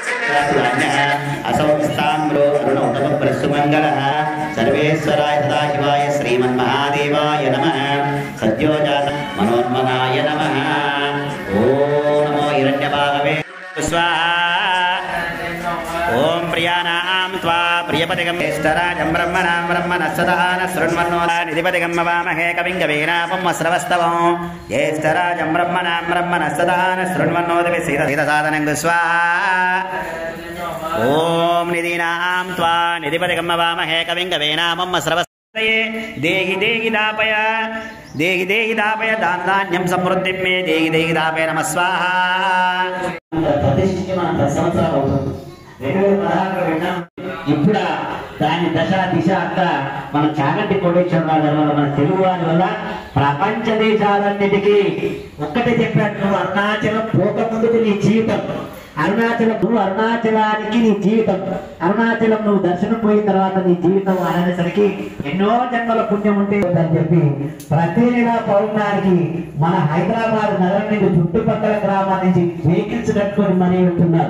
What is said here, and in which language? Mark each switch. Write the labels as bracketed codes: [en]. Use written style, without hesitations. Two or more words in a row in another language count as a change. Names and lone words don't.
[sa] असौ स्ताम्रो अरुणोत्तमप्रसुमङ्गलः सर्वेश्वराय सदाशिवाय श्रीमन्महादेवाय नमः सद्योजात मनोन्मनाय नमः ॐ नमो हिरण्यबाहवे स्वाहा ओम प्रियानां त्वा प्रियपतिगं ज्येष्ठराजं ब्रह्मणां ब्रह्मणस्सदान शृण्वन्नोदानिधिपतिगं मवामहे कविं कवीनापं वस्रवस्तवं ज्येष्ठराजं ब्रह्मणां ब्रह्मणस्सदान शृण्वन्नोदिविसीदसादनं स्वाहा ओम निधीनां त्वा निधिपतिगं मवामहे कविं कवीनापं वस्रवस्तवं देहि देहि दापय देहि देहि दापय दान्धान्यं समृद्धिं मे देहि देहि दापय नमः स्वाहा [te] ఇప్పుడు దాని దశ దిశ అంతా మన చాగంటి కోటేశ్వరరావు గారి వల్ల మన తెలుగు వారి వల్ల ప్రపంచ దేశాలన్నిటికీ ఒక్కటే చెప్పాడు, నువ్వు అరుణాచలం పోకముందుకు నీ జీవితం అరుణాచలం, నువ్వు అరుణాచలానికి నీ జీవితం, అరుణాచలం నువ్వు దర్శనం పోయిన తర్వాత నీ జీవితం అనేసరికి ఎన్నో జన్మల పుణ్యం ఉంటే అని చెప్పి ప్రతి నెల పౌర్ణానికి మన హైదరాబాద్ నగరం నుంచి చుట్టుపక్కల గ్రామాల నుంచి వెహికల్స్ కట్టుకొని మనీ ఉంటున్నారు.